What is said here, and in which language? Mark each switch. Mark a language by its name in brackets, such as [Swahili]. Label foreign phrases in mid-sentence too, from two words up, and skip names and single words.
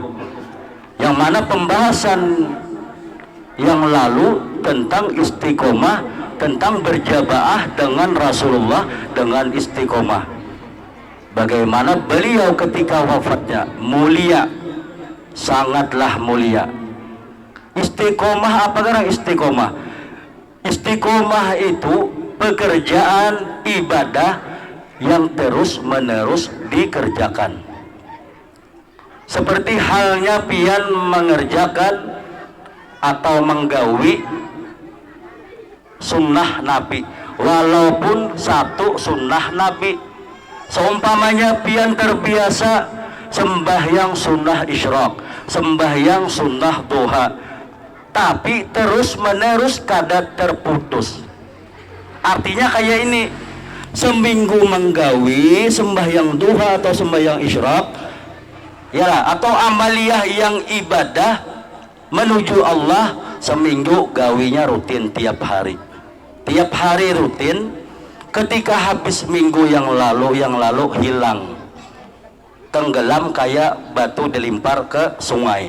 [Indonesian] Yang mana pembahasan yang lalu tentang istiqomah, tentang berjamaah dengan Rasulullah dengan istiqomah, bagaimana beliau ketika wafatnya mulia, sangatlah mulia. Istiqomah, apa sekarang istiqomah? Istiqomah itu pekerjaan ibadah yang terus menerus dikerjakan, seperti halnya pian mengerjakan atau menggawi sunnah Nabi, walaupun satu sunnah Nabi. Seumpamanya pian terbiasa sembahyang sunnah isyraq, sembahyang sunnah duha, tapi terus menerus kada terputus. Artinya kayak ini, seminggu menggawi sembahyang duha atau sembahyang isyraq, ya, atau amaliyah yang ibadah menuju Allah, seminggu gawinya rutin tiap hari rutin. Ketika habis minggu yang lalu hilang, tenggelam kayak batu dilempar ke sungai.